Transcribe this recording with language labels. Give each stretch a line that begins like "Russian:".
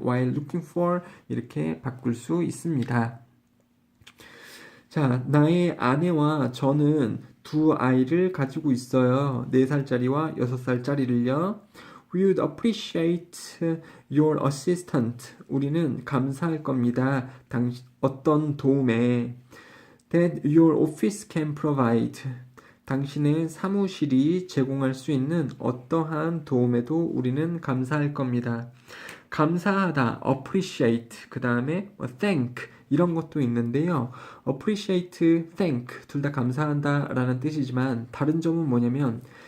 English: While looking for
Korean: 이렇게 바꿀 수 있습니다. 자, 나의 아내와 저는 두 아이를 가지고 있어요. 4살짜리와 6살짜리를요.
English: We would appreciate your assistance.
Korean: 우리는 감사할 겁니다. 어떤 도움에
English: that your office can provide.
Korean: 당신의 사무실이 제공할 수 있는 어떠한 도움에도 우리는 감사할 겁니다. 감사하다, appreciate, 그 다음에 thank 이런 것도 있는데요. appreciate, thank 둘 다 감사한다 라는 뜻이지만 다른 점은 뭐냐면